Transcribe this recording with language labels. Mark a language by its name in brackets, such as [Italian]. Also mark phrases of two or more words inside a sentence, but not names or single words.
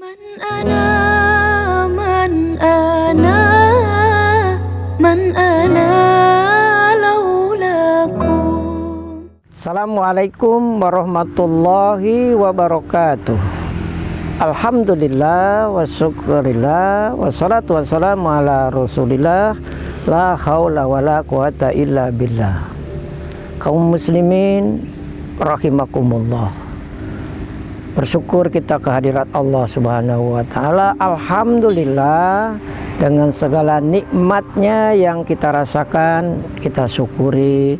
[Arabic] من أنا، من أنا، من أنا لولاكم. السلام عليكم ورحمة الله وبركاته. الحمد لله والشكر لله والصلاة والسلام على رسول الله. لا حول ولا قوة إلا بالله. [Indonesian] Kaum muslimin rahimakumullah, bersyukur kita kehadirat Allah [Arabic] سبحانه وتعالى. [Indonesian] Alhamdulillah, dengan segala nikmatnya yang kita rasakan, kita syukuri.